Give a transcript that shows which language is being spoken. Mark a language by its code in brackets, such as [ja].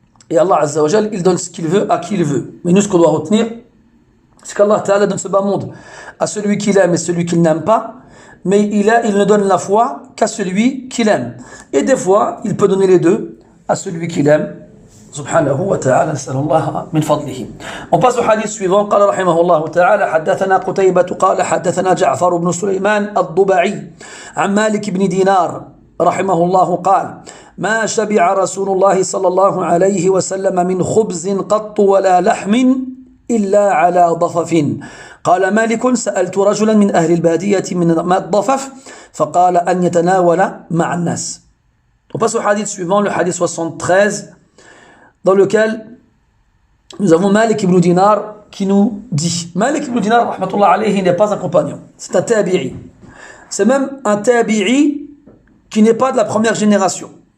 [fr] Et Allah Azza wa Jal, il donne ce qu'il veut à qui il veut. Mais nous, ce qu'on doit retenir, c'est qu'Allah Ta'ala donne ce bas monde à celui qu'il aime et celui qu'il n'aime pas, mais il ne donne la foi qu'à celui qu'il aime. Et des fois, il peut donner les deux à celui qu'il aime. [ar] سبحانه وتعالى نسأل الله من فضله. [fr] On passe au hadith suivant. [ar] قال رحمه الله تعالى حدثنا قتيبة قال حدثنا جعفر بن سليمان الضبعي عن مالك بن دينار رحمه الله قال ما شبع رسول الله صلى الله عليه وسلم من خبز قط ولا لحم إلا على ضفف. قال مالك سألت رجلا من أهل البادية من ما الضفف فقال أن يتناول مع الناس. [fr] On passe au hadith suivant, le hadith 73, dans lequel nous avons Malik ibn Dinar qui nous dit, Malik ibn Dinar rahmatullah alayhi n'est pas un compagnon, c'est un tabi'i. C'est même un tabi'i qui n'est pas de la première génération.